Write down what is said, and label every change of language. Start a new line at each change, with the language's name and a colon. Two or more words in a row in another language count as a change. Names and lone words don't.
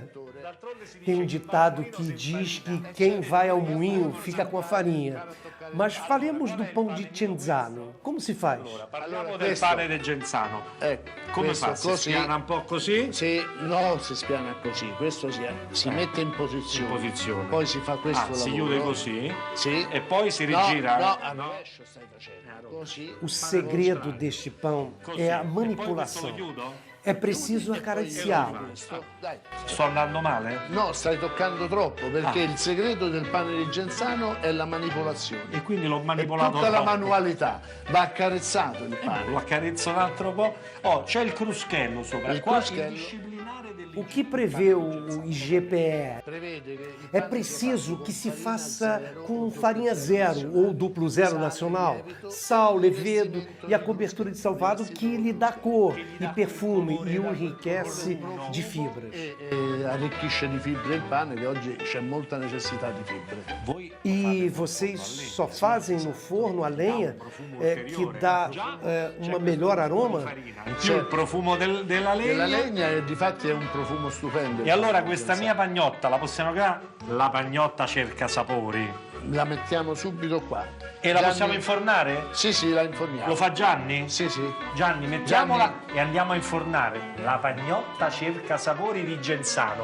Portuguese: Tem um ditado que diz que quem vai ao moinho fica com a farinha. Mas falemos do pão de Cenzano. Como se faz?
Italian: Parliamo del questo- pane del Genzano. Ecco, Come questo fa? Si così. spiana un po' così? No, si spiana così, questo si mette in posizione. In posizione. Poi si fa questo Si lavoro. chiude così? Sì. E poi si No, rigira? no, a rovescio stai facendo. Così.
Portuguese: O segredo deste pão
Italian: Così.
Portuguese: é a
Italian: E poi questo
Portuguese: manipulação.
Italian: lo chiudo?
Portuguese: É preciso acariciá-lo.
Italian: Questo, dai. Sto andando male? No, stai toccando troppo perché il segreto del pane di Genzano è la manipolazione. E quindi l'ho È manipolato tutta la troppo. manualità, va accarezzato il Lo pane. accarezzo un altro po'. Oh, c'è il cruschello sopra. Il Qua cruschello. il disciplinare
Portuguese: O que prevê o IGPE?
Italian: Prevede che il
Portuguese: É
Italian: pane
Portuguese: preciso
Italian: sia
Portuguese: que se
Italian: fatto
Portuguese: faça
Italian: zero,
Portuguese: com farinha zero ou duplo zero nacional, sal, levedo e a cobertura de salvado que lhe dá cor e perfume e o enriquece de fibras.
Italian: e arricchisce di fibre il pane, che oggi c'è molta necessità di fibre. Voi
Portuguese: E vocês só fazem no forno a lenha que dá uma melhor aroma?
Italian: in più il profumo della E la legna. legna difatti è un profumo stupendo. E allora questa mia pagnotta la possiamo creare? La pagnotta cerca sapori. La mettiamo subito qua. E la Gianni- possiamo infornare? Sì, sì, la inforniamo. Lo fa Gianni? Sì, sì. Gianni, mettiamola e andiamo a infornare. La pagnotta cerca sapori di Genzano.